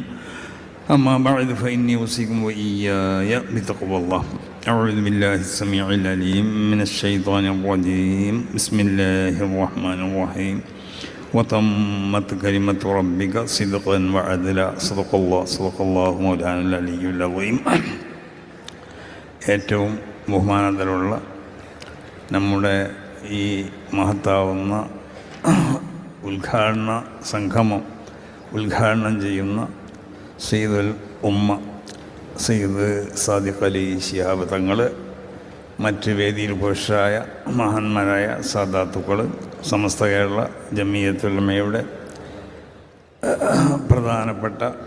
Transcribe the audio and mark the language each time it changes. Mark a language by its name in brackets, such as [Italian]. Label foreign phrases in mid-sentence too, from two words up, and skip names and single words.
[Arabic] أما بعد فإني أوصيكم وإياي بتقوى الله. أعوذ بالله السميع العليم من الشيطان الرجيم. بسم الله الرحمن الرحيم. وتمت كلمة ربك صدقا وعدلا. صدق الله مولانا العلي العظيم. [Malayalam] ഏറ്റവും ബഹുമാനത്തിലുള്ള നമ്മുടെ ഈ മഹത്താവുന്ന ഉദ്ഘാടന സംഗമം ഉദ്ഘാടനം ചെയ്യുന്ന [Arabic] سيد الأمة [Malayalam] സയ്യിദ് സാദിഖ് അലി ശിഹാബ് തങ്ങൾ, മറ്റ് വേദിയിൽ പുരുഷരായ മഹാന്മാരായ സാദാത്തുക്കൾ, സമസ്ത കേരള ജമിയത്തുൽ ഉലമയുടെ പ്രധാനപ്പെട്ട